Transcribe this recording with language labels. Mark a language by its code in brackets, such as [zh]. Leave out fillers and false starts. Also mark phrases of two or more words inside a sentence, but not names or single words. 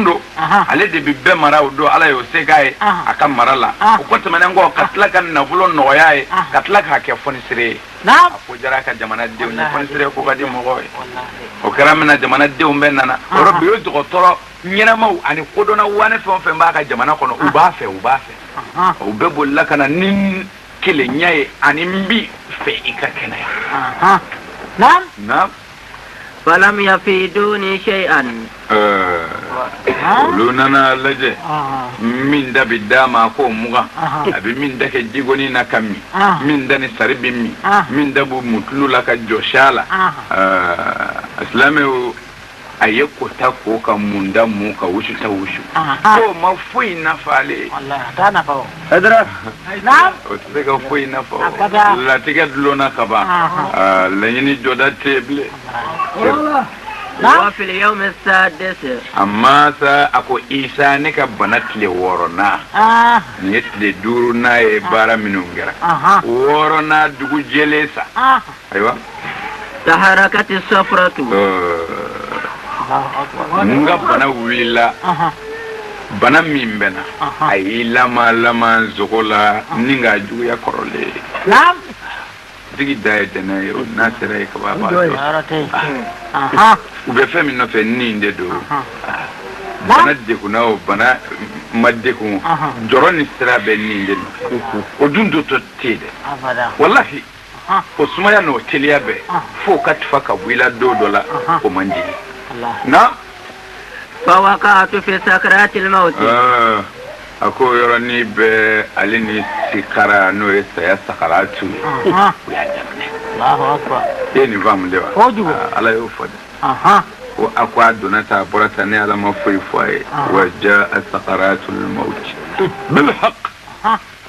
[bm] do ale de bi bɛɛ mara o don ala y'o se k'a ye a ka mara la o ko tɛmɛnen kɔ ka tila ka nafolo nɔgɔya ye ka tila k'a kɛ fonisere ye a ko jara ka jamanadenw ye fonisere ko ka di mɔgɔw ye o kɛra min na jamanadenw bɛɛ nana o yɔrɔ bi o dɔgɔtɔrɔ ɲɛnamaw ani kodɔnna wane fɛn o fɛn b'a ka jamana kɔnɔ u b'a fɛ u bɛɛ bolila ka na ni kelenya ye ani n bi fɛ i ka kɛnɛya naam [ar] فلم يفيدوني شيئا [bm] olu nana lajɛ min da bi d'a ma ko mugan a bɛ min da kɛ jigoni na ka min min da ni sari bi min da b'u mutulu la ka jɔsi a la silamɛw a ye kota ko ka mun da mun ka wusu ta wusu ko ma foyi nafa ale ye o tɛ se ka foyi nafa o latigɛ dulonna ka ban laɲini jɔda tɛ bilen [ar] وفي اليوم السادس [bm] amma sa ako isa ne ka bana tile wɔɔrɔna ni ye tile duurunan ye baara minnu kɛra wɔɔrɔna dugu jɛlen sa ayiwa [ar] تحركت الصفرة [bm] n ka bana wulila bana min bɛ na a y'i lama nsogo la ni ka juguya kɔrɔlen tigi da ye tɛnɛ ye o n'a sera ye kaba b'a dɔn u bɛ fɛn min nɔfɛ nin de don bana degunna o bana ma degun jɔrɔ ni sira bɛ nin de nɔfɛ o dun dɔ tɛ yen dɛ walahi o sumaya n'o teliya bɛɛ fo ka tufa ka bɔ i la don dɔ la o man di na [ar] فوقعت في سكرات الموت [bm] a ko yɔrɔnin bɛɛ ale ni sikara n'o ye saya sakaratu ye u y'a daminɛ e nin faamu de wa ala y'o fɔ dɛ ko a ko a donna ta a bɔra ta ne ala ma foyi fɔ a ye [ar] وجاء سكرة الموت بالحق